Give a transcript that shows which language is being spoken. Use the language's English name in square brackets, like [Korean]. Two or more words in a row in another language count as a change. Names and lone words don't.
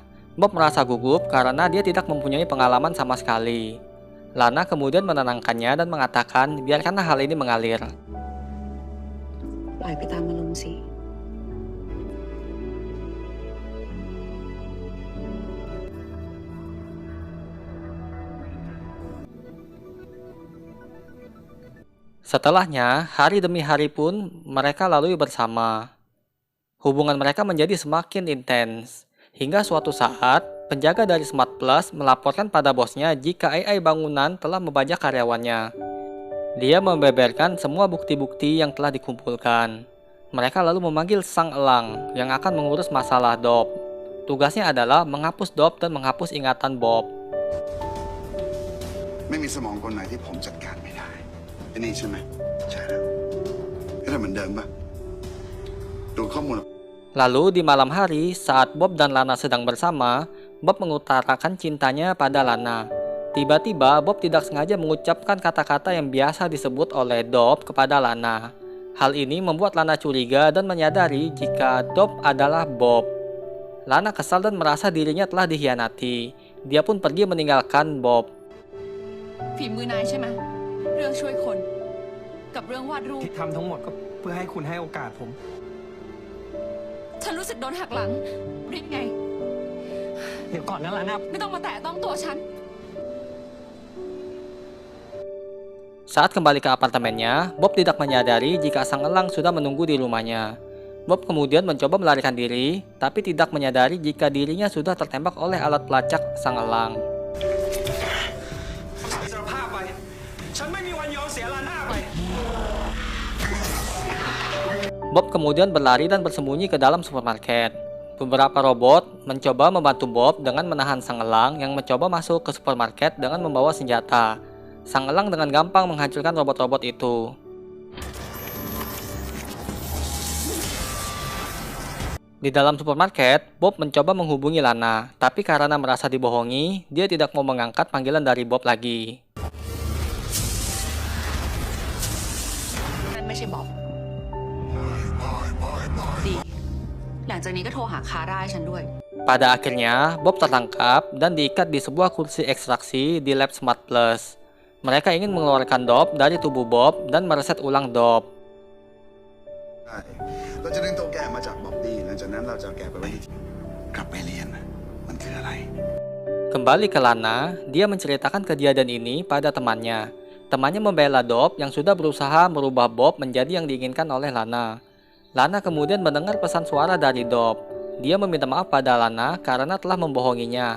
[Indonesian] Bob merasa gugup karena dia tidak mempunyai pengalaman sama sekali. Lana kemudian menenangkannya dan mengatakan biarkanlah hal ini mengalir. [Thai] ปล่อยไปตามอารมณ์สิ [Indonesian] Setelahnya, hari demi hari pun mereka lalui bersama. Hubungan mereka menjadi semakin intens, hingga suatu saat, penjaga dari Smart Plus melaporkan pada bosnya jika AI bangunan telah membajak karyawannya. Dia membeberkan semua bukti-bukti yang telah dikumpulkan. Mereka lalu memanggil Sang Elang yang akan mengurus masalah Dop. Tugasnya adalah menghapus Dop dan menghapus ingatan Bob. [Thai] ไม่มีสมองคนไหนที่ผมจัดการไม่ได้ไอ้นี่ใช่ไหมใช่แล้วก็ทำเหมือนเดิมป่ะดูข้อมูล [Indonesian] Lalu di malam hari, saat Bob dan Lana sedang bersama, Bob mengutarakan cintanya pada Lana. Tiba-tiba Bob tidak sengaja mengucapkan kata-kata yang biasa disebut oleh Dob kepada Lana. Hal ini membuat Lana curiga dan menyadari jika Dob adalah Bob. Lana kesal dan merasa dirinya telah dikhianati. Dia pun pergi meninggalkan Bob. [Thai] ฝีมือนายใช่ไหมเรื่องช่วยคนกับเรื่องวาดรูป ที่ทำทั้งหมดก็เพื่อให้คุณให้โอกาสผม ฉันรู้สึกโดนหักหลังริดไง เดี๋ยวก่อนนะลาน่า ไม่ต้องมาแตะต้องตัวฉัน [Indonesian] Saat kembali ke apartemennya, Bob tidak menyadari jika sang elang sudah menunggu di rumahnya. Bob kemudian mencoba melarikan diri, tapi tidak menyadari jika dirinya sudah tertembak oleh alat pelacak sang elang. [Thai] สารภาพไปฉันไม่มีวันยอมเสียลาน่าไป [Indonesian] Bob kemudian berlari dan bersembunyi ke dalam supermarket. Beberapa robot mencoba membantu Bob dengan menahan sang elang yang mencoba masuk ke supermarket dengan membawa senjata. Sang elang dengan gampang menghancurkan robot-robot itu. Di dalam supermarket, Bob mencoba menghubungi Lana, tapi karena merasa dibohongi, dia tidak mau mengangkat panggilan dari Bob lagi. [Thai] นั่นไม่ใช่บ๊อบดีหลังจากนี้ก็โทรหาคาร่าให้ฉันด้วย [Indonesian] Pada akhirnya, Bob tertangkap dan diikat di sebuah kursi ekstraksi di Lab Smart Plus. Mereka ingin mengeluarkan Dob dari tubuh Bob dan mereset ulang Dob. [Thai] ใช่เราจะดึงตัวแกมาจากบ๊อบบี้หลังจากนั้นเราจะเอาแกไปไว้ที่กลับไปเรียนนะมันคืออะไร [Indonesian] Kembali ke Lana, dia menceritakan kejadian ini pada temannya. Temannya membela Dob yang sudah berusaha merubah Bob menjadi yang diinginkan oleh Lana. Lana kemudian mendengar pesan suara dari Dob. Dia meminta maaf pada Lana karena telah membohonginya.